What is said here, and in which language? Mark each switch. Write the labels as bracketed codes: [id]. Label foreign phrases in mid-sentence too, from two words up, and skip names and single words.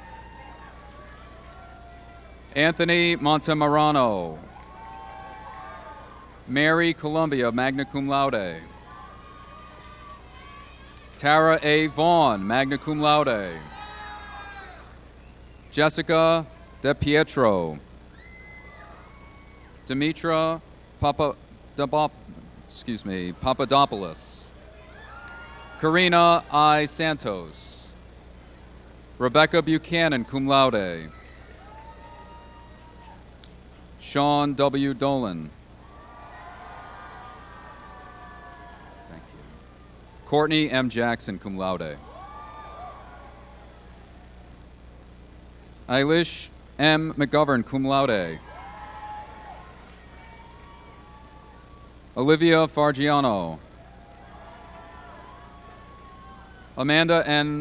[en] Anthony Montemarano. Mary Columbia, magna cum laude. Tara A. Vaughn, magna cum laude. Jessica De Pietro. Demetra Papadopoulos. Karina I. Santos. Rebecca Buchanan, cum laude. Sean W. Dolan. Thank you. Courtney M. Jackson, cum laude. Eilish M. McGovern, cum laude. Olivia Fargiano. Amanda N.